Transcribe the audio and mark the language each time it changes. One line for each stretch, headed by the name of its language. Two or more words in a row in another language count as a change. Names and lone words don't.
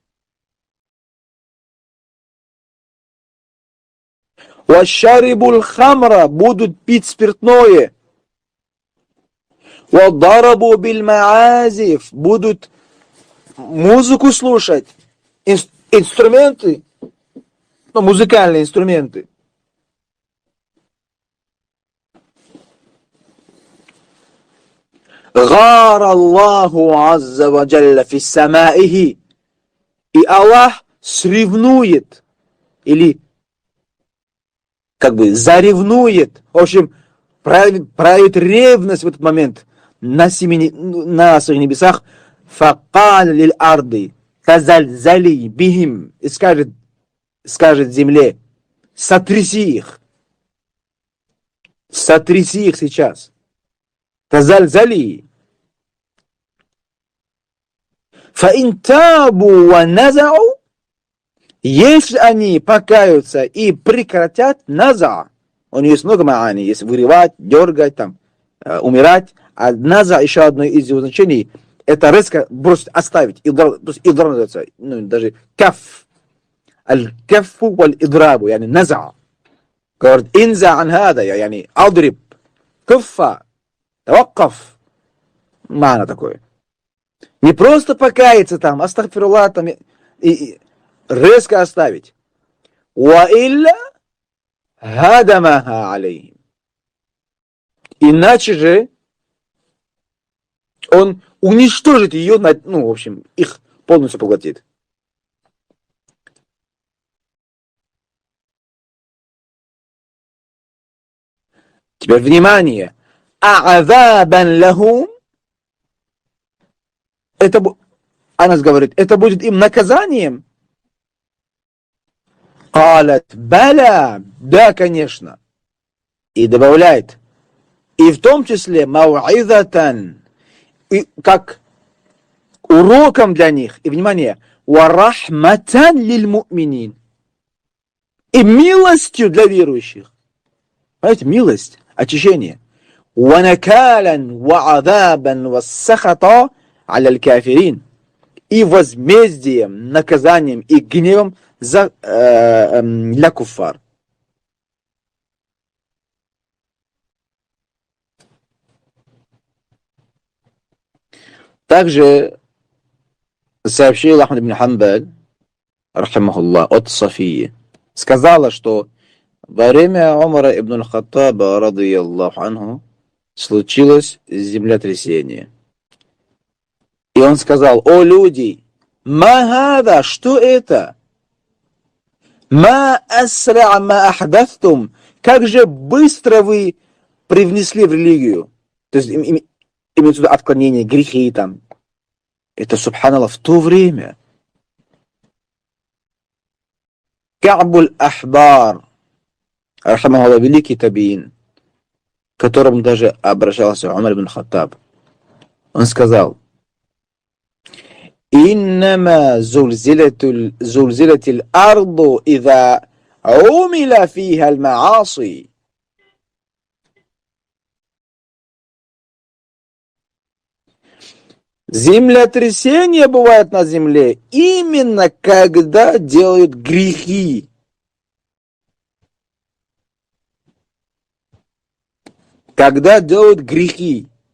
Arabic: «وشربوا الخمر»,
Russian: будут пить спиртное,
Arabic: «وضربوا بالمعازف»,
Russian: будут музыку слушать, инструменты, музыкальные инструменты.
Arabic: «غار الله عز وجل في سمائه»,
Russian: и Аллах сревнует, или заревнует, в общем, проявит ревность в этот момент на своих небесах,
Arabic: «فقال للأرض تزلزلي بهم»,
Russian: и скажет земле: сотряси их сейчас.
Arabic: تزلزلي فإن تابوا ونزعوا,
Russian: если они покаются и прекратят, наза, у нее есть много маани, есть вырывать, дергать, умирать, а наза, еще одно из его значений, это резко бросить, оставить, идраб называется, даже каф,
Arabic: الكف والإضراب يعني نزع, говорит: انزع عن هذا يعني أضرب كف توقف معنى такое.
Russian: Не просто покаяться астагфируллах, и резко оставить.
Arabic: وإلا هدمها عليهم.
Russian: Иначе же он уничтожит ее, в общем, их полностью поглотит. Теперь внимание.
Arabic: أعذابا لهم.
Russian: Анас говорит, это будет им наказанием.
Arabic: قالت بلى,
Russian: да, конечно. И добавляет, и в том числе мау'изатан, и как уроком для них. И внимание,
Arabic: ورحمة للمؤمنين,
Russian: и милостью для верующих. Понимаете, милость, очищение.
Arabic: ونكالا وعذابا وسخطا على الكافرين,
Russian: и возмездием, наказанием и гневом для куффар. Также сообщил Ахмад ибн Хамбаль, рахимахуллах, от Софии, сказала, что во время Умара ибн аль-Хаттаба,
Arabic: رضي الله عنه,
Russian: случилось землетрясение. И он сказал: «О люди,
Arabic: ما هذا,
Russian: что это?
Arabic: ما أسرع ما أحدثتم,
Russian: как же быстро вы привнесли в религию». То есть имеется в виду отклонение, грехи . Это, субханаллах, в то время. Ка'буль Ахбар, рахимахуллах, великий табиин, к которому даже обращался Умар ибн Хаттаб, он сказал:
Arabic: «إنما زلزلت الأرض إذا عمل فيها المعاصي».
Russian: Землетрясение бывает на земле именно когда делают грехи. Когда делают грехи.